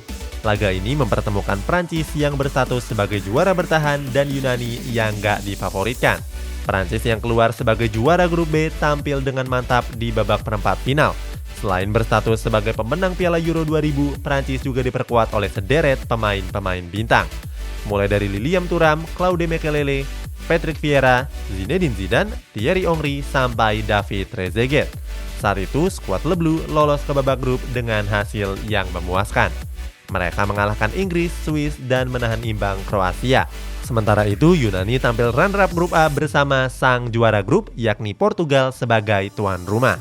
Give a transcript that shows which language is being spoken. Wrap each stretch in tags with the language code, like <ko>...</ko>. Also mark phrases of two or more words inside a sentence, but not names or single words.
<id>Laga ini mempertemukan Prancis yang berstatus sebagai juara bertahan dan Yunani yang gak difavoritkan. Prancis yang keluar sebagai juara grup B tampil dengan mantap di babak perempat final. Selain berstatus sebagai pemenang Piala Euro 2000, Prancis juga diperkuat oleh sederet pemain-pemain bintang. Mulai dari Lilian Thuram, Claude Makélélé, Patrick Vieira, Zinedine Zidane, Thierry Henry, sampai David Trezeguet. Saat itu, skuad Le Bleu lolos ke babak grup dengan hasil yang memuaskan. Mereka mengalahkan Inggris, Swiss, dan menahan imbang Kroasia. Sementara itu, Yunani tampil runner-up grup A bersama sang juara grup, yakni Portugal sebagai tuan rumah.</id>